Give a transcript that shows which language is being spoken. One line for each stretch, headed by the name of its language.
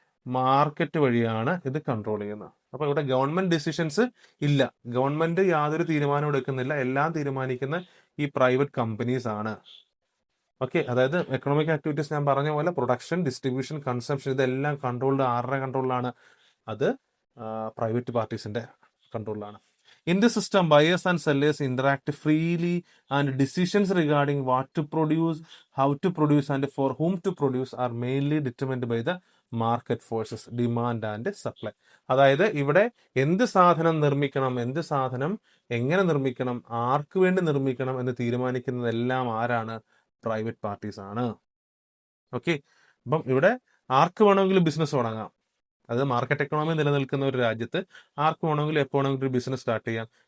Malayalam: Market വഴിയാണ് ഇത് control ചെയ്യുന്നത്. അപ്പൊ ഇവിടെ ഗവൺമെന്റ് ഡിസിഷൻസ് ഇല്ല, ഗവൺമെന്റ് യാതൊരു തീരുമാനവും എടുക്കുന്നില്ല, എല്ലാം തീരുമാനിക്കുന്ന ഈ പ്രൈവറ്റ് കമ്പനീസ് ആണ്. ഓക്കെ, അതായത് എക്കണോമിക് ആക്ടിവിറ്റീസ് ഞാൻ പറഞ്ഞ പോലെ പ്രൊഡക്ഷൻ, ഡിസ്ട്രിബ്യൂഷൻ, കൺസംഷൻ, ഇതെല്ലാം കൺട്രോൾഡ് ആരുടെ കൺട്രോളിലാണ്? അത് private പാർട്ടീസിന്റെ കൺട്രോളിലാണ്.
English: In this system, buyers and sellers interact freely and decisions regarding what to produce, how to produce and for whom to produce are mainly determined by the market forces, demand and supply.
Malayalam: അതായത് ഇവിടെ എന്ത് സാധനം നിർമ്മിക്കണം, എന്ത് സാധനം എങ്ങനെ നിർമ്മിക്കണം, ആർക്ക് വേണ്ടി നിർമ്മിക്കണം എന്ന് തീരുമാനിക്കുന്നതെല്ലാം ആരാണ്? പ്രൈവറ്റ് പാർട്ടീസ് ആണ്. ഓക്കെ, അപ്പം ഇവിടെ ആർക്ക് വേണമെങ്കിലും ബിസിനസ് തുടങ്ങാം. അത് മാർക്കറ്റ് എക്കണോമി നിലനിൽക്കുന്ന ഒരു രാജ്യത്ത് ആർക്ക് വേണമെങ്കിലും എപ്പോൾ വേണമെങ്കിലും ഒരു ബിസിനസ് സ്റ്റാർട്ട് ചെയ്യാം.